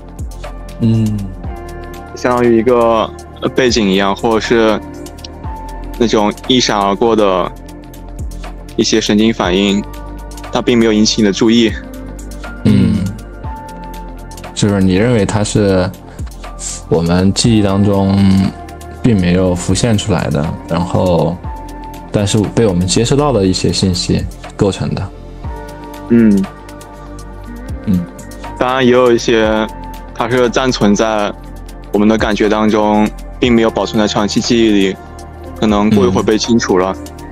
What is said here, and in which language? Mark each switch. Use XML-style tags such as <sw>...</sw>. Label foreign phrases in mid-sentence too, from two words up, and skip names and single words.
<zh>相當於一個背景一樣，或者是那種一閃而過的一些神經反應，它並沒有引起你的注意。就是你認為它是我們記憶當中並沒有浮現出來的，然後但是被我們接收到的一些信息構成的。當然也有一些它是暫存在我們的感覺當中，並沒有保存在長期記憶裡，可能過一會兒被清除了。</zh>